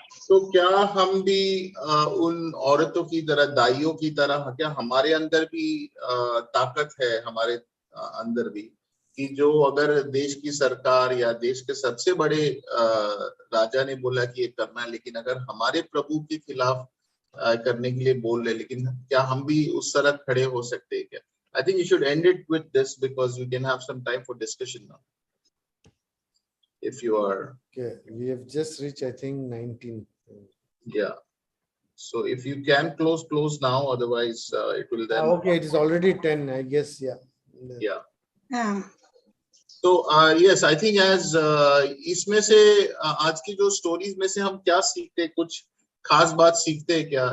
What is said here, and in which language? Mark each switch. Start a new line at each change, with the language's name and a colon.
Hindi: तो क्या हम भी उन औरतों की तरह, दाइयों की तरह, क्या हमारे अंदर भी ताकत है, हमारे अंदर भी, कि जो अगर देश की सरकार या देश के सबसे बड़े राजा ने बोला कि ये करना है, लेकिन अगर हमारे प्रभु के खिलाफ करने के लिए बोल रहे, लेकिन क्या हम भी उस तरह खड़े हो सकते हैं क्या?
English: I think you should end it with this because we can have some time for discussion now. If you are. Okay, we have just reached, I think, 19. Yeah. So if you can close now, otherwise it will then. Okay, it is already 10, I guess. Yeah. Yeah. Yeah. So yes, I think as
Hindi: इसमें से आज की जो stories में से हम क्या सीखते हैं, कुछ खास बात सीखते हैं क्या?